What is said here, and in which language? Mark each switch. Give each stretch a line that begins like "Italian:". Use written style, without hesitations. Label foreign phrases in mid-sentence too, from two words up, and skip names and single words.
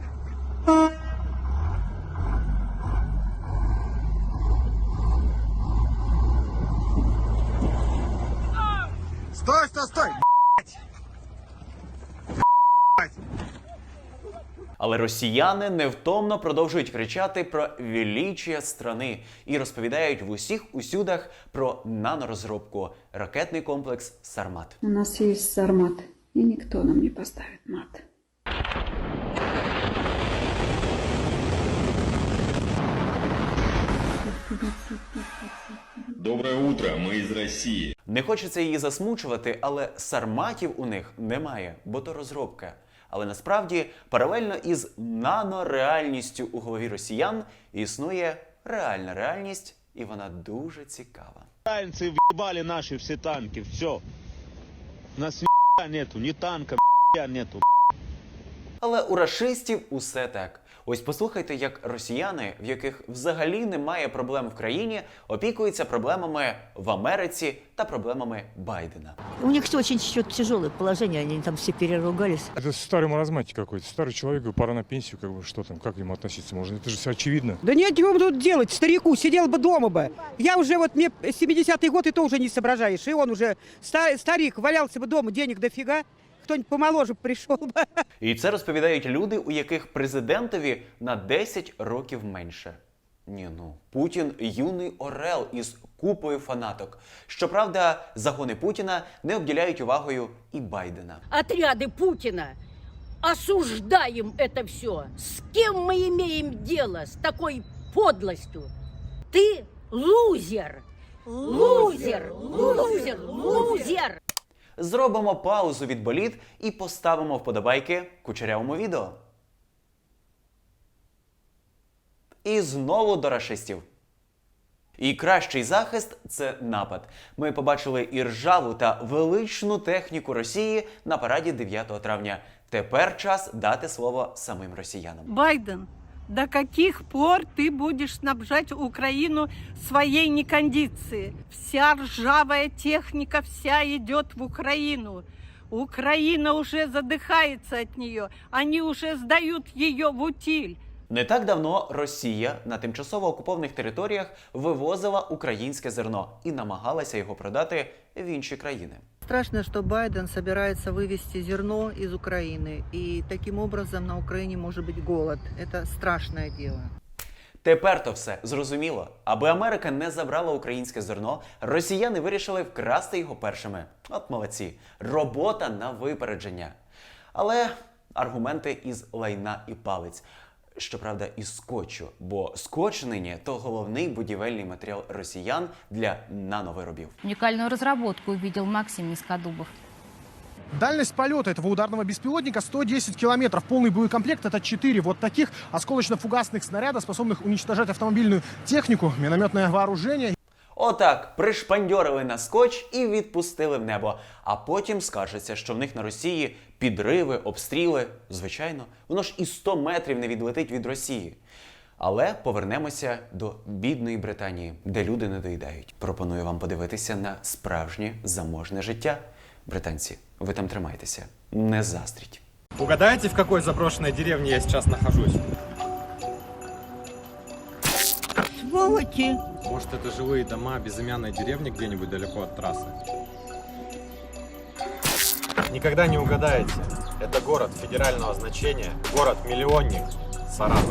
Russian: Стой, стой, стой!
Ukrainian: Але росіяни невтомно продовжують кричати про
Russian: величие страни
Ukrainian: і розповідають в усіх усюдах про нанорозробку – ракетний комплекс «Сармат».
Russian: У нас есть «Сармат», и никто нам не поставит мат. Доброе утро, мы из России.
Ukrainian: Не хочеться її засмучувати, але «Сарматів» у них немає, бо то розробка. Але насправді, паралельно із нанореальністю у голові росіян існує реальна реальність, і вона дуже цікава.
Russian: Украинцы въебали наши все танки, все. У нас ни нету, ни танка, нету.
Ukrainian: Але у рашистів усе так. Ось послухайте, як росіяни, в яких взагалі немає проблем в країні, опікуються проблемами в Америці та проблемами Байдена.
Russian: У них все очень тяжелое положение, они там все переругались. Это старый маразматик какой-то. Старый человек, пора на пенсию, как бы, что там, как к нему относиться можно? Это же все очевидно. Да нет, чего тут делать, старику, сидел бы дома бы. Я уже вот, мне 70-й год, и то уже не соображаешь. И он уже, старик, валялся бы дома, денег дофига. Хто-нибудь помоложе
Ukrainian: прийшов би. І це розповідають люди, у яких президентові на 10 років менше. Ні, ну, Путін – юний орел із купою фанаток. Щоправда, загони Путіна не обділяють увагою і Байдена.
Russian: Отряды Путина, осуждаем это все. С кем мы имеем дело с такой подлостью? Ты лузер. Лузер! Лузер! Лузер!
Ukrainian: Зробимо паузу від боліт і поставимо вподобайки кучерявому відео. І знову до рашистів. І кращий захист – це напад. Ми побачили і ржаву та величну техніку Росії на параді 9 травня. Тепер час дати слово самим росіянам.
Russian: Байден, до каких пор ты будешь снабжать Украину своей некондицией? Вся ржавая техника вся идет в Украину. Украина уже задыхается от нее. Они уже сдают ее в утиль.
Ukrainian: Не так давно Росія на тимчасово окупованих територіях вивозила українське зерно і намагалася його продати в інші країни.
Russian: Страшно, что Байден собирается вывести зерно из Украины. И таким образом на Украине может быть голод. Это страшное дело.
Ukrainian: Тепер то все зрозуміло. Аби Америка не забрала українське зерно, росіяни вирішили вкрасти його першими. От молодці. Робота на випередження. Але аргументи із лайна і палиць. Щоправда, із скотчу, бо скотч нині – то головний будівельний матеріал росіян для нановиробів.
Russian: Уникальную разработку увидел Максим Низкодубов. Дальность полета этого ударного беспилотника 110 километров. Полный боекомплект — это 4 вот таких осколочно-фугасных снаряда, способных уничтожать автомобильную технику, минометное вооружение.
Ukrainian: Отак, пришпандьорили на скотч і відпустили в небо. А потім скажеться, що в них на Росії підриви, обстріли. Звичайно, воно ж і 100 метрів не відлетить від Росії. Але повернемося до бідної Британії, де люди не доїдають. Пропоную вам подивитися на справжнє заможне життя. Британці, ви там тримайтеся, не заздріть.
Russian: Угадайте, в какой заброшенной деревне я сейчас нахожусь? Сволочи! Может, это жилые дома безымянной деревни где-нибудь далеко от трассы? Никогда не угадаете. Это город федерального значения, город-миллионник Саратов.